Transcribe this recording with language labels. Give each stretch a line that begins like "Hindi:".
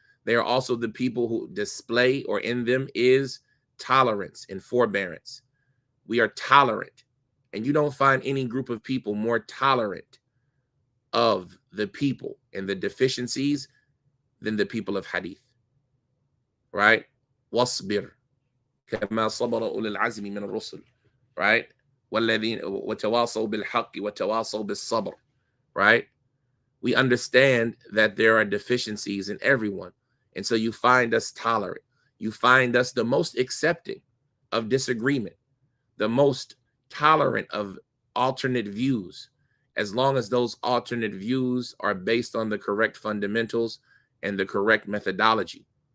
English: They are also the people who display, or in them is tolerance and forbearance. We are tolerant. And you don't find any group of people more tolerant of the people and the deficiencies than the people of hadith. Right? Wasbir.
Arabic: كما صبر أولي العزم من الرسل.
English: Right?
Arabic: والذين وتواصوا بالحق وتواصوا بالصبر.
English: Right? We understand that there are deficiencies in everyone. And so you find us tolerant. You find us the most accepting of disagreement, the most tolerant of alternate views, as long as those alternate views are based on the correct fundamentals and the correct methodology.